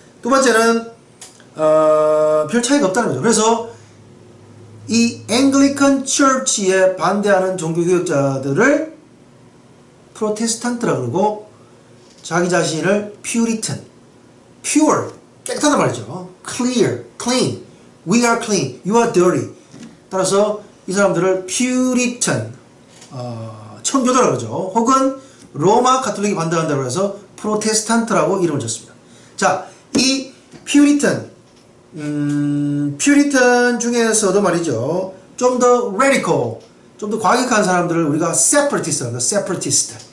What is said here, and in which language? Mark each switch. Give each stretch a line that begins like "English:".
Korean: 두 번째는 별 차이가 없다는 거죠. 그래서 이 앵글리칸 처치에 반대하는 종교개혁자들을 프로테스탄트라고 그러고, 자기 자신을 퓨리탄, pure, 깨끗하단 말이죠.
English: clear, clean, we are clean, you are dirty.
Korean: 따라서 이 사람들을 퓨리탄, 청교도라고 그러죠. 혹은 로마 가톨릭이 반대한다고 해서 프로테스탄트라고 이름을 줬습니다. 자, 이 퓨리탄, 퓨리탄 중에서도 말이죠, 좀 더 radical, 좀 더 과격한 사람들을 우리가 separatist라고 합니다. separatist.